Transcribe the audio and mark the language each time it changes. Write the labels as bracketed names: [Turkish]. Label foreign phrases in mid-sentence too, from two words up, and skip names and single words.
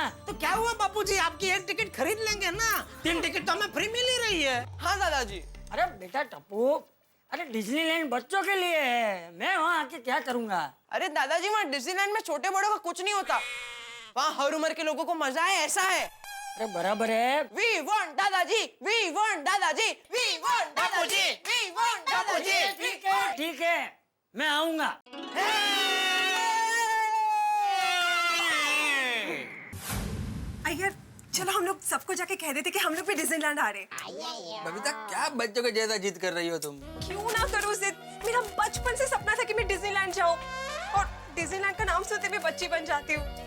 [Hindi] तो क्या हुआ बापूजी, आपकी एक टिकट खरीद लेंगे ना। 3 टिकट तो हमें फ्री मिल ही रही है। हाँ दादाजी। अरे बेटा टप्पू, अरे डिज्नीलैंड बच्चों के लिए है, मैं वहाँ आके क्या करूँगा। अरे दादाजी, वहाँ डिज्नीलैंड में छोटे बड़ों का कुछ नहीं होता, वहाँ हर उम्र के लोगों को मजा है, ऐसा है। अरे बराबर है। [English] We want दादाजी, we want दादाजी, we want दादाजी, we want दादाजी। [Hindi] ठीक है, मैं आऊँगा। अय्यर, चलो हम लोग सबको जाके कह देते कि हम लोग भी डिज्नीलैंड आ रहे हैं। बबीता, क्या बच्चों के जैसा जिद कर रही हो तुम? क्यों ना करूँ जिद, मेरा बचपन से सपना था कि मैं डिज्नीलैंड जाऊँ, और डिज्नीलैंड का नाम सुनते मैं बच्ची बन जाती हूँ।